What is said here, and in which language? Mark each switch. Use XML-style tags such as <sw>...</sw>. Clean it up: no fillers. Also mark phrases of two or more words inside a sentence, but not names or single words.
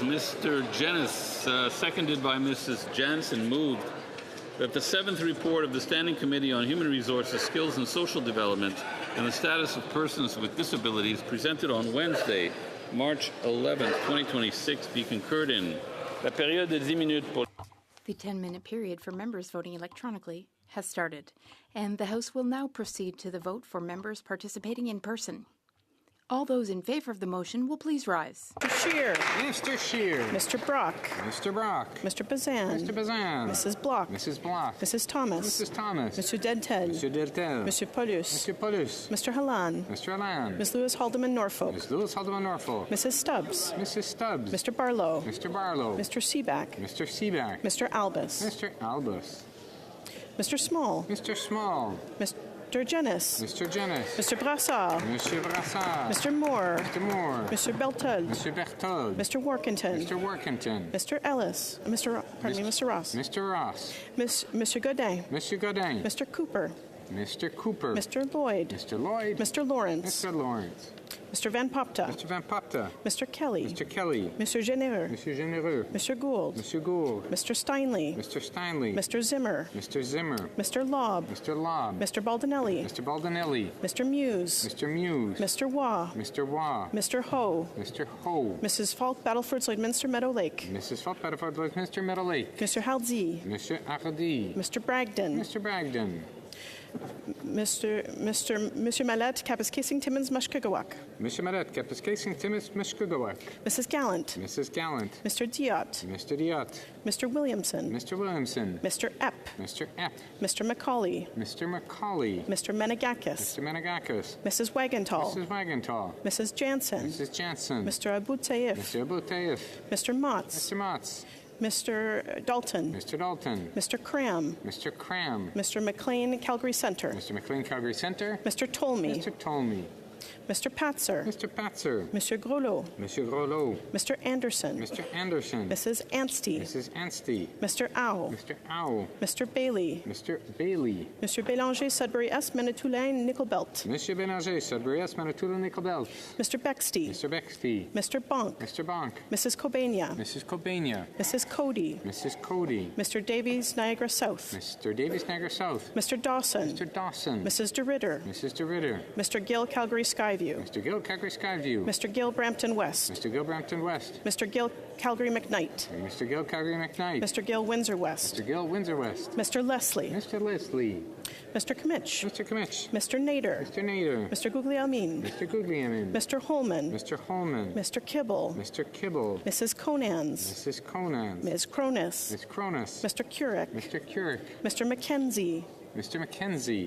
<en>Mr. Jenis, seconded by Mrs. Jansen, moved that the 7th report of the Standing Committee on Human Resources, Skills and Social Development and the Status of Persons with Disabilities presented on Wednesday, March 11th, 2026 be concurred in.</en> <fr>La période de 10 minutes pour...</fr> <en>The 10-minute period for members voting electronically has started, and the House will now proceed to the vote for members participating in person. All those in favor of the motion will please rise. Mr. Scheer. Mr. Scheer. Mr. Brock. Mr. Brock. Mr. Bazan. Mr. Bazan. Mrs. Block. Mrs. Block. Mrs. Thomas. Mrs. Thomas. Mr. Dentel. Mr. Deltel. Mr. Paulus. Mr. Paulus. Mr. Halan. Mr. Alan. Ms. Lewis Haldeman Norfolk. Ms. Lewis Haldeman Norfolk. Mrs. Stubbs. Mrs. Stubbs. Mr. Barlow. Mr. Barlow. Mr. Seaback. Mr. Seaback. Mr. Albus. Mr. Albus. Mr. Small. Mr. Small. Mr. Jennis. Mr. Jennis. Mr. Brassard. Mr. Brassard. Mr. Moore. Mr. Moore. Mr. Beltold. Mr. Berthold. Mr. Workington. Mr. Workington. Mr. Ellis. Mr. Ross. Mr. Ross. Mr. Godin. Mr. Godin. Mr. Cooper. Mr. Cooper. Mr. Lloyd. Mr. Lloyd. Mr. Lawrence. Mr. Lawrence. Mr. Van Popta. Mr. Van Popta. Mr. Kelly. Mr. Kelly. Mr. Genereux. Mr. Genereux. Mr. Gould. Mr. Gould. Mr. Steinley. Mr. Steinley. Mr. Zimmer. Mr. Zimmer. Mr. Lobb. Mr. Lobb. Mr. Baldinelli. Mr. Baldinelli. Mr. Muse. Mr. Muse. Mr. Waugh. Mr. Waugh. Mr. Ho. Mr. Ho. Mrs. Falk, Battleford, Lloydminster, Meadow Lake. Mrs. Falk, Battleford, Lloydminster, Meadow Lake. Mr. Halsey. Mr. Hardy. Mr. Bragdon. Mr. Bragdon. Monsieur Mallet, Kapuskasing, Timmins, Mushkegowuk. Mr. Mallet, Kapuskasing, Timmins, Mushkegowuk. Mrs. Gallant. Mrs. Gallant. Mr. Diot. Mr. Diot. Mr. Williamson. Mr. Williamson. Mr. Epp. Mr. Epp. Mr. Macaulay. Mr. Macaulay. Mr. Menegakis. Mr. Menegakis. Mrs. Wagenthal. Mrs. Wagenthal. Mrs. Jansen. Mrs. Jansen. Mr. Abu Taif. Mr. Abu Taif. Mr. Motz. Mr. Motz. Mr. Dalton. Mr. Dalton. Mr. Cram. Mr. Cram. Mr. McLean, Calgary Centre. Mr. McLean, Calgary Centre. Mr. Tolmie. Mr. Tolmie. Mr. Patzer. Mr. Patzer. Monsieur Groslo. Monsieur Groslo. Mr. Anderson. Mr. Anderson. Mrs. Anstey. Mrs. Anstey. Mr. Ow. Mr. Ow. Mr. Bailey. Mr. Bailey. Monsieur Bélanger, Sudbury S, Manitoulin, Nickelbelt. Monsieur Bélanger, Sudbury S, Manitoulin, Nickelbelt. Mr. Bexty. Mr. Bexty. Mr. Bonk. Mr. Bonk. Mrs. Cobania. Mrs. Cobania. Mrs. Cody. Mrs. Cody. Mr. Davies, Niagara South. Mr. Davies, Niagara South. Mr. Dawson. Mr. Dawson. Mrs. DeRitter. Mrs. DeRitter. Mr. Gill, Calgary Skyview. Mr. Gill, Calgary Skyview. Mr. Gill, Brampton West. Mr. Gill, Brampton West. Mr. Gill, Calgary McKnight. Mr. Gill, Calgary McKnight. Mr. Gill, Windsor West. Mr. Gill, Windsor West. Mr. Leslie. Mr. Leslie. Mr. Kmitch. Mr. Kmitch. Mr. Nader. Mr. Nader. Mr. Guglielmin. Mr. Guglielmin. Mr. Holman. Mr. Holman. Mr. Kibble. Mr. Kibble. Mrs. Conans. Mrs. Conans. Ms. Cronus. Ms. Cronus. Mr. Curick. Mr. Curick. Mr. Mackenzie. Mr. Mackenzie.</en>